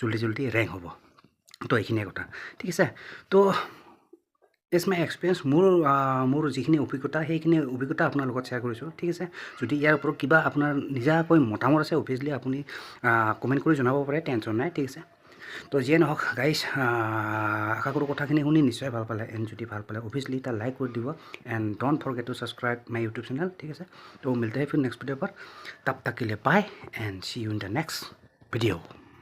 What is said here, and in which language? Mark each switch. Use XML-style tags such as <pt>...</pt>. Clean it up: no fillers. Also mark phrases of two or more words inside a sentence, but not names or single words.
<as>জল্দি ৰেংক হ'ব তো এইখিনিয়ে কথা ঠিক আছে তো</as> <en>is my experience</en> <as>মোৰ যিখিনি অভিজ্ঞতা সেইখিনি অভিজ্ঞতা আপোনাৰ লগত শ্বেয়াৰ কৰিছোঁ ঠিক আছে যদি ইয়াৰ ওপৰত কিবা আপোনাৰ নিজাকৈ মতামত আছে অভিয়াছলি আপুনি কমেণ্ট কৰি জনাব পাৰে টেনশ্যন নাই ঠিক আছে তো যিয়ে নহওক গাইজ আশা কৰোঁ কথাখিনি শুনি নিশ্চয় ভাল পালে এণ্ড যদি ভাল পালে অভিয়াছলি এটা লাইক কৰি দিব এণ্ড</as> <en>don't forget to subscribe my YouTube channel</en> <as>ঠিক আছে তো</as> <hi>मिलते हैं फिर नेक्स्ट वीडियो पर तब तक के लिए</hi> <en>bye and see you in the next video</en>